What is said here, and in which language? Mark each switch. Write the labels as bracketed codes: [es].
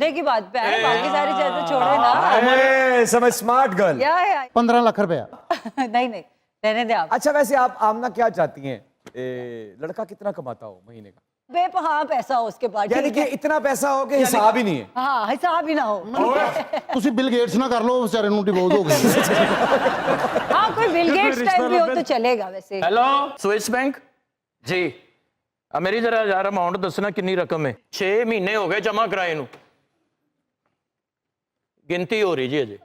[hi] घंटे की बात पे है, बाकी सारी चीजें छोड़े ना। अरे समझ स्मार्ट गर्ल। या 15 लाख रुपया। नहीं नहीं, रहने दे आप। अच्छा वैसे आप आमना क्या चाहती हैं, लड़का कितना कमाता हो महीने का? हाँ पैसा हो उसके पास, यानी ठीक कि है। इतना पैसा हो कि हिसाब ही नहीं है। हाँ हिसाब ही ना हो। [pa] ਤੁਸੀਂ ਬਿਲ ਗੇਟਸ ਨਾ ਕਰ ਲਓ, ਵਿਚਾਰੇ ਨੂੰ ਡਿਵੋਰਸ ਹੋ ਗਈ। [hi] हाँ कोई बिल गेट्स टाइप भी हो तो चलेगा वैसे। [pa] ਹੈਲੋ ਸਵਿਸ ਬੈਂਕ ਜੀ ਮੇਰੀ ਜਰਾ ਯਾਰ ਅਮਾਉਂਟ ਦੱਸਣਾ ਕਿੰਨੀ ਰਕਮ ਹੈ 6 ਮਹੀਨੇ ਹੋ ਗਏ ਜਮਾ ਕਰਾਏ ਨੂੰ ਗਿਣਤੀ ਹੋ ਰਹੀ ਜੀ ਅਜੇ